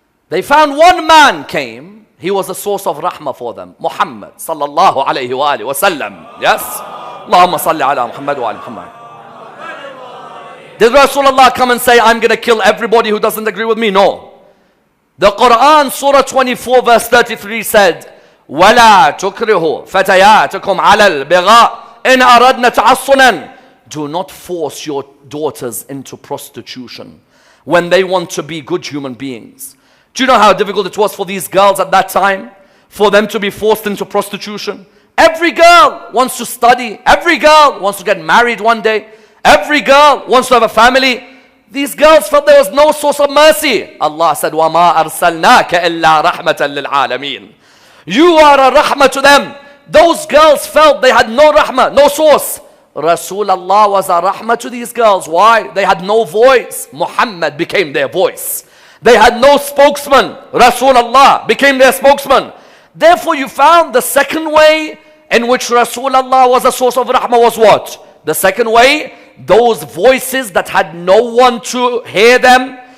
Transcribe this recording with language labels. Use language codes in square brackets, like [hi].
[en] They found one man came. He was a source of rahmah for them. Muhammad [ar] sallallahu alayhi wa alihi wa sallam. [en] Yes? [ar] Allahumma salli ala Muhammad [en] wa ala Muhammad. Did Rasulullah come and say, I'm going to kill everybody who doesn't agree with me? No. The Quran, Surah 24, verse 33 said, [ar] وَلَا تُكْرِهُ فَتَيَاتِكُمْ عَلَى الْبِغَاءِ إِنْ أَرَدْنَ تَعَصُّنًا. [en] Do not force your daughters into prostitution when they want to be good human beings. Do you know how difficult it was for these girls at that time? For them to be forced into prostitution? Every girl wants to study. Every girl wants to get married one day. Every girl wants to have a family. These girls felt there was no source of mercy. Allah said, [ar] وَمَا أَرْسَلْنَاكَ إِلَّا رَحْمَةً لِلْعَالَمِينَ. [en] You are a rahmah to them. Those girls felt they had no rahmah, no source. Rasulullah was a rahmah to these girls. Why? They had no voice. Muhammad became their voice. They had no spokesman. Rasulullah became their spokesman. Therefore you found the second way in which Rasulullah was a source of rahmah was what? The second way, those voices that had no one to hear them,